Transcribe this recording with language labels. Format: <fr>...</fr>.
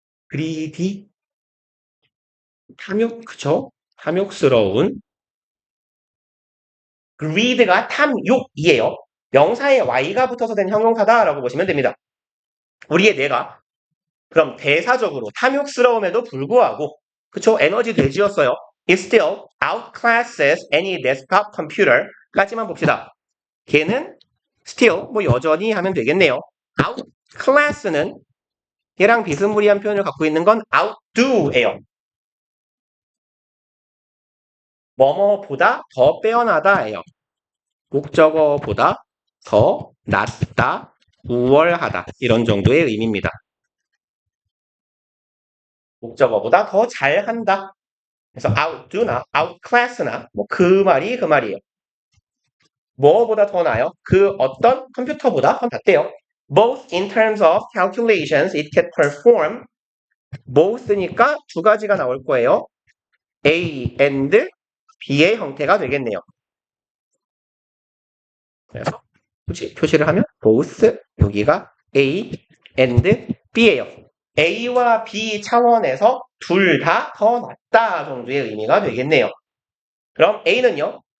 <ko>greedy 그쵸? 탐욕스러운 greed가 탐욕이에요. 명사에 y가 붙어서 된 형용사다라고 보시면 됩니다. 우리의 뇌가 그럼 대사적으로 탐욕스러움에도 불구하고 그쵸? 에너지 돼지였어요.</ko> <en>It still outclasses any desktop computer</en> <ko>까지만 봅시다. 걔는 still 뭐 여전히 하면 되겠네요. outclass는 얘랑 비스무리한 표현을 갖고 있는 건 outdo예요. 뭐뭐보다 더 빼어나다예요. 목적어보다 더 낫다, 우월하다 이런 정도의 의미입니다. 목적어보다 더 잘한다. 그래서 outdo나 outclass나 뭐 그 말이에요. 뭐보다 더 나아요? 그 어떤 컴퓨터보다 더 낫대요.</ko> <en>Both in terms of calculations it can perform.</en> <ko>both니까 두 가지가 나올 거예요. A and B의 형태가 되겠네요. 그래서 굳이 표시를 하면 both 여기가 A and B예요. A와 B 차원에서 둘 다 더 낫다 정도의 의미가 되겠네요. 그럼 A는요.</ko>